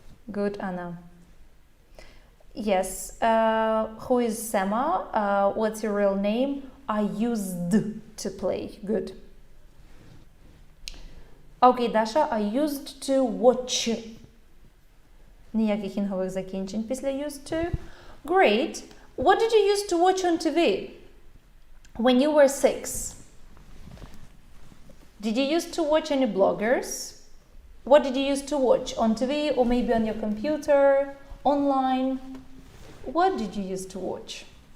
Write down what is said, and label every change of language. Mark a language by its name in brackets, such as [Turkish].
[English] Good, Anna. Yes. Who is Sema? What's your real name? I used to play. Good. Okay, Dasha, I used to watch. [Ukrainian] Ніяких інгових закінчень після used to. [English] Great. What did you used to watch on TV when you were 6? Did you used to watch any bloggers? What did you used to watch on TV or maybe on your computer, online? What did you used to watch?